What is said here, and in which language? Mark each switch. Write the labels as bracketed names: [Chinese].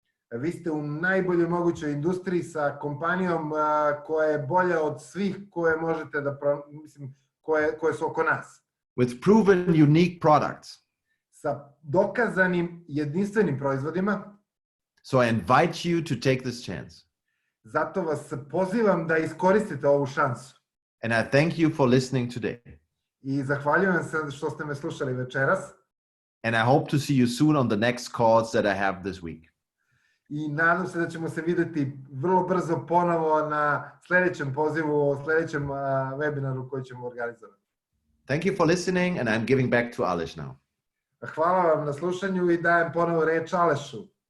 [Serbian] Vi ste u najboljoj mogućoj industriji sa kompanijom koja je bolja od svih koje možete da, koje su oko nas. [English] With proven unique products. [Serbian] Sa dokazanim jedinstvenim proizvodima. [English] So I invite you to take this chance. [Serbian] Zato vas pozivam da iskoristite ovu šansu. [English] And I thank you for listening today. [Serbian] I zahvaljujem se što ste me slušali večeras. [English] And I hope to see you soon on the next calls that I have this week. [Serbian] I nadam se da ćemo se vidjeti vrlo brzo ponovo na sljedećem pozivu, sljedećem webinaru koji ćemo organizovati. [English] Thank you for listening, and I'm giving back to Aleš now. [Serbian] Hvala vam na slušanju i dajem ponovo reč Alešu.